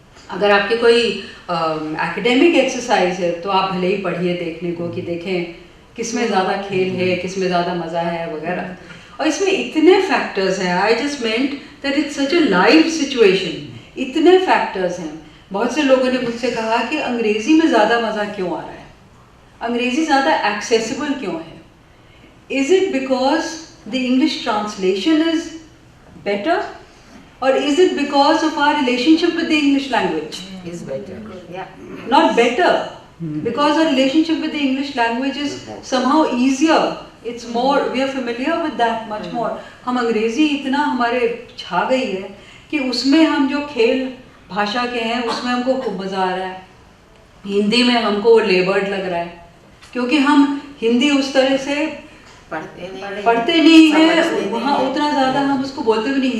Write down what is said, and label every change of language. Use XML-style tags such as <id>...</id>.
<hi>अगर आपकी कोई एकेडमिक एक्सरसाइज है तो आप भले ही पढ़िए देखने को कि देखें किसमें ज़्यादा खेल है, किसमें ज़्यादा मज़ा है वगैरह. और इसमें इतने फैक्टर्स हैं.</hi> <en>I just meant that it's such a live situation.</en> <hi>इतने फैक्टर्स हैं. बहुत से लोगों ने मुझसे कहा कि अंग्रेज़ी में ज़्यादा मज़ा क्यों आ रहा है, अंग्रेज़ी ज़्यादा एक्सेसिबल क्यों है. Is it because the English translation is better,</hi> <en>or is it because of our relationship with the English language? Is better. Yeah. Not better, because our relationship with the English language is somehow easier. It's more, we are familiar with that much more.</en> <hi>हम अंग्रेजी इतना हमारे छा गई है कि उसमें हम जो खेल भाषा के हैं उसमें हमको खूब मज़ा आ रहा है. हिंदी में हमको वो लेबर्ड लग रहा है, क्योंकि हम हिंदी उस तरह से पढ़ते नहीं है, वहाँ उतना ज़्यादा हम उसको बोलते भी नहीं.</hi>